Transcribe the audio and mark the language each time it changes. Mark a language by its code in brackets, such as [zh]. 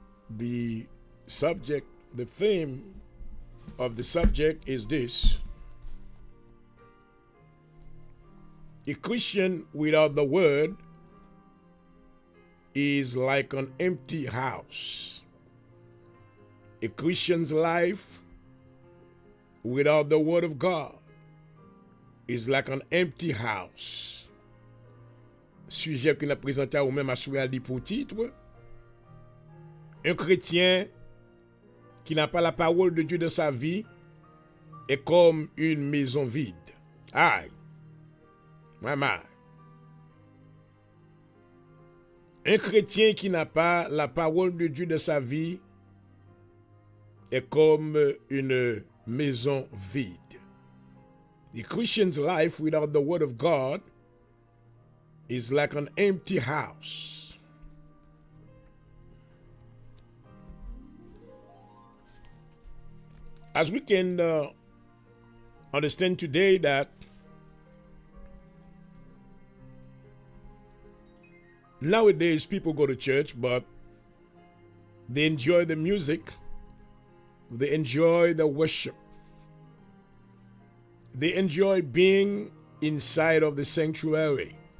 [en] The theme of the subject is this: a Christian without the word is like an empty house. A Christian's life without the word of God is like an empty house. [fr] Sujet qu'on a présenté ou même à pour titre: un chrétien qui n'a pas la parole de Dieu dans sa vie est comme une maison vide. Aïe. Maman. Un chrétien qui n'a pas la parole de Dieu dans sa vie est comme une maison vide. [en] The Christian's life without the word of God is like an empty house. As we can understand today that nowadays people go to church, but they enjoy the music, they enjoy the worship, they enjoy being inside of the sanctuary.